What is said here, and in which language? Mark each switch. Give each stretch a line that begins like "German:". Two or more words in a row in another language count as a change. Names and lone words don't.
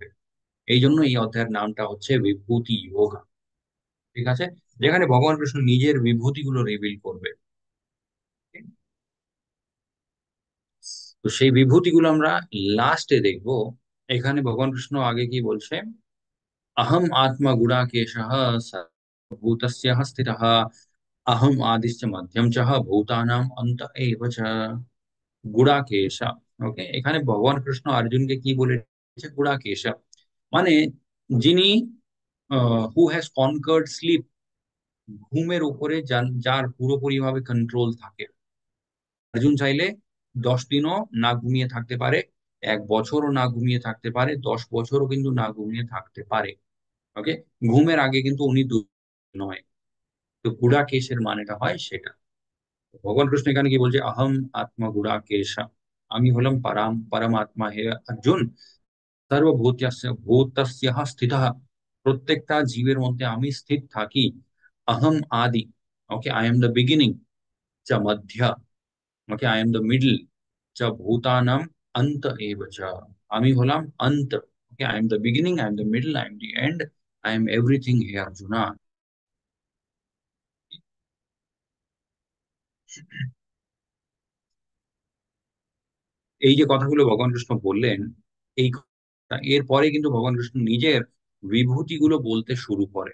Bangla: এই জন্য এই অধ্যায়ের নামটা হচ্ছে বিভূতি যোগা। ঠিক আছে, যেখানে ভগবান কৃষ্ণ নিজের বিভূতি গুলো রিভিল করবে। তো সেই বিভূতি গুলো আমরা লাস্টে দেখবো। এখানে ভগবান কৃষ্ণ আগে কি বলছে,
Sanskrit: अहम आत्मा गुडाकेशः सर्वभूतस्य स्थितः अहम आदिश्च मध्यम च भूतानाम अंत एव च।
Bangla: গুড়াকেশ। ওকে, এখানে ভগবান কৃষ্ণ অর্জুনকে কি বলেছে, গুড়াকেশ মানে যিনি
English: who has conquered sleep,
Bangla: ঘুমের উপরে যার পুরোপুরি ভাবে কন্ট্রোল থাকে। অর্জুন চাইলে 10 দিনও না ঘুমিয়ে থাকতে পারে, 1 বছরও না ঘুমিয়ে থাকতে পারে, 10 বছরও কিন্তু না ঘুমিয়ে থাকতে পারে। ওকে, ঘুমের আগে কিন্তু উনি নয়। তো গুড়াকেশের মানেটা হয় সেটা। ভগবান কৃষ্ণ এখানে কি বলছে,
Sanskrit: আহম আত্মা গুড়াকেশা,
Bangla: আমি হলাম পরমাত্মা হে অর্জুন।
Sanskrit: সর্বভূতস্য ভূতস্য স্থিতঃ,
Bangla: প্রত্যেকটা জীবের মধ্যে আমি স্থিত থাকি।
Sanskrit: अहम आदि,
English: okay, I am the beginning,
Sanskrit: च मध्य,
English: okay, I am the middle,
Sanskrit: च भूतानाम अंत एव च,
Bangla: আমি হলাম অন্ত। ওকে,
English: I am the beginning, I am the middle, I am the end, I am everything he Arjuna.
Bangla: এই যে কথাগুলো ভগবান কৃষ্ণ বললেন, এই এরপরে কিন্তু ভগবান কৃষ্ণ নিজের বিভূতি গুলো বলতে শুরু করে।